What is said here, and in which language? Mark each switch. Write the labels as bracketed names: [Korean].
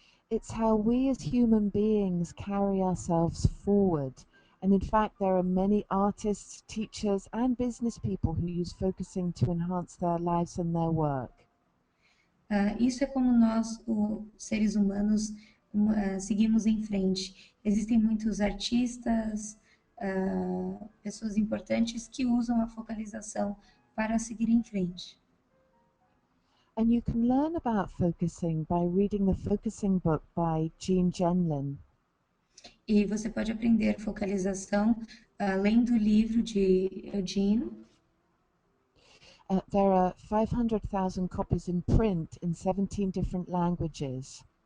[English] It's how we as human beings carry ourselves forward. And in fact, there are many artists, teachers, and business people who use focusing to enhance their lives and their work. [Portuguese] Isso é como nós, os seres humanos, seguimos em frente. Existem muitos artistas, pessoas importantes que usam a focalização para seguir em frente. [English] And you can learn about focusing by reading the Focusing book by Jean Genlin. [Portuguese] E você pode aprender focalização lendo o livro de Eugene. [English] There are 500,000 copies in print in 17 different languages.